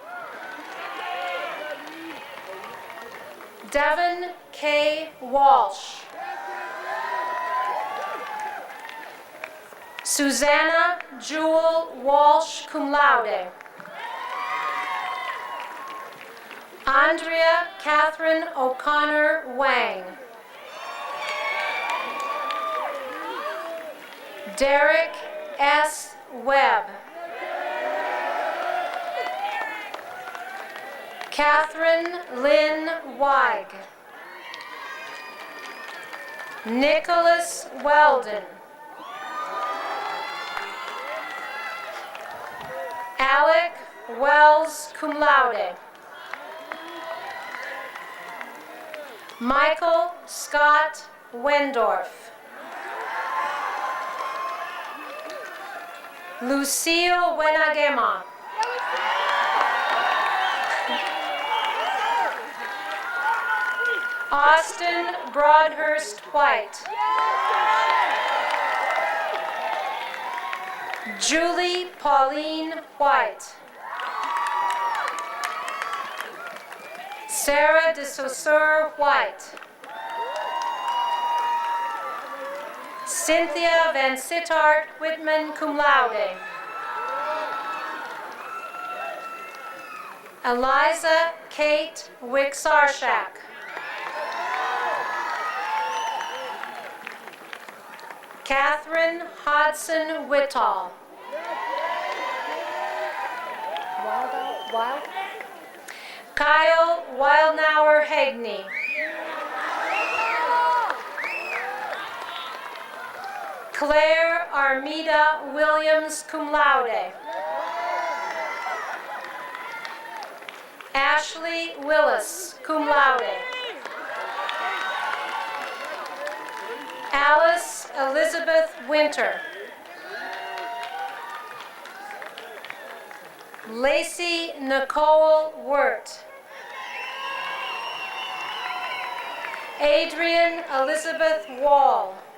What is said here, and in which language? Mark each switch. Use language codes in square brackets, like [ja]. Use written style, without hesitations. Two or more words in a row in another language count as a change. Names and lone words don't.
[en] Devin K. Walsh. Susanna Jewel Walsh, [la] cum laude. [en] Andrea Catherine O'Connor Wang. Derek S. Webb. Catherine Lynn Weig. Nicholas Weldon. Alec Wells, [la] cum laude. [en] Michael Scott Wendorf. Lucille Wenagema. Austin Broadhurst White. Julie Pauline White. Sarah de Saussure White. Cynthia Van Sittart Whitman, [la] cum laude. [en] Eliza Kate Wicksarshak. Catherine Hodson Whittall. Wild? Kyle Wildnauer Hagney. Claire Armida Williams, [la] cum laude. [en] Ashley Willis, [la] cum laude. [en] Alice Elizabeth Winter. Lacey Nicole Wirt. Adrian Elizabeth Wall.